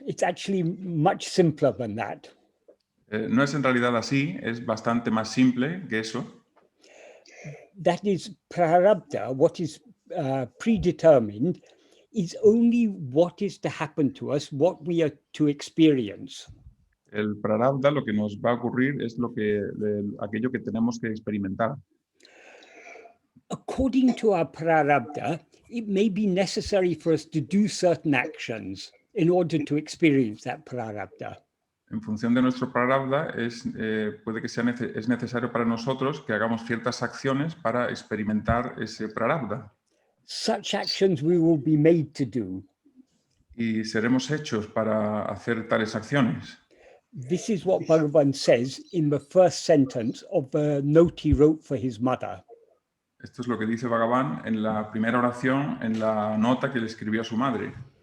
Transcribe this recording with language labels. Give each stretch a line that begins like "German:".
English: It's actually much simpler than that.
Spanish: No es en realidad así, es bastante más simple que eso.
English: That is prarabdha, what is predetermined, is only what is to happen to us, what we are to experience.
Spanish: El prarabdha, lo que nos va a ocurrir es aquello que tenemos que experimentar.
English: According to our prarabdha, it may be necessary for us to do certain actions in order to experience that prarabdha.
Spanish: En función de nuestro prarabdha, puede que es necesario para nosotros que hagamos ciertas acciones para experimentar ese prarabdha.
English: Such actions we will be made to do.
Spanish: Y seremos hechos para hacer tales acciones.
English: This is what Bhagavan says in the first sentence of the note he wrote for his mother.
Spanish: Esto es lo que dice Bhagavan en la primera oración, en la nota que le escribió a su madre.